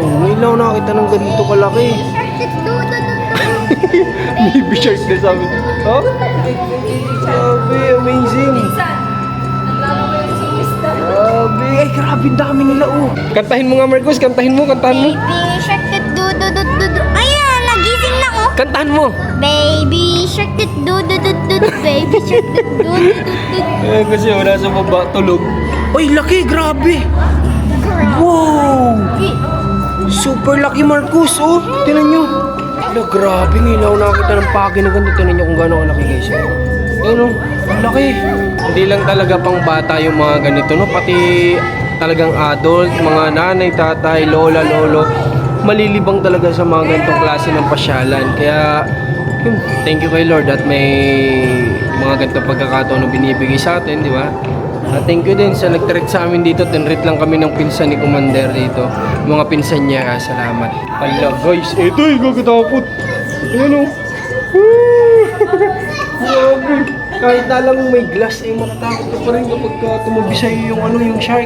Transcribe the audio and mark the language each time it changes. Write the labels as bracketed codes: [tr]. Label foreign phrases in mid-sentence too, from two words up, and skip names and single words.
[tl] Ngayon lang nakakita ng ganito kalaki. Baby shark na sabi. Oh? Grabe, amazing. Grabe, ay grabe dami nila oh. Kantahin mo nga Marcos, kantahin mo. [en] Baby shark, du-du-du-du-du. [tl] Ayan, nagising na ko. Kantahan mo. [en] Baby shark, du-du-du-du-du. Baby shark, du-du-du-du-du. [tl] Kasi wala sa baba, tulog. Ay, laki, grabe. Wow! Super laki Marcos, oh. Tingnan nyo. Ano, grabe, ngayon ako nakakita ng pagi na ganito. Tingnan nyo kung gano'n kalaki guys. Ayun oh, laki. Hindi lang talaga pang bata yung mga ganito, no? Pati talagang adult, mga nanay, tatay, lola, lolo, malilibang talaga sa mga ganitong klase ng pasyalan. Kaya, yun, [en] thank you [tl] kay Lord at may mga ganitong pagkakataon na binibigay sa atin, di ba? At [en] thank you [tl] din sa nag-treat sa amin dito. Tinreat lang kami ng pinsan ni Commander dito. Mga pinsan niya, salamat. Hala guys, ito yung gagatapot. Ayan o. Grabe. Kahit na lang may glass, eh matatakot ka pa rin kapag tumabi sa'yo yung yung shark.